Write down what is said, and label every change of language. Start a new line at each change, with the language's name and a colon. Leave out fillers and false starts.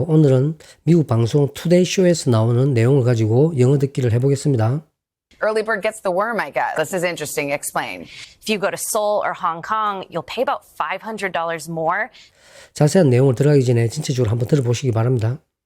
Korean: 오늘은 미국 방송 투데이 쇼에서 나오는 내용을 가지고 영어 듣기를 해보겠습니다.
English: Early bird gets the worm, I guess. This is interesting. Explain. If you go to Seoul or Hong Kong, you'll pay about $500 more.
Korean: 자세한 내용을 들어가기 전에 전체적으로 한번 들어보시기 바랍니다.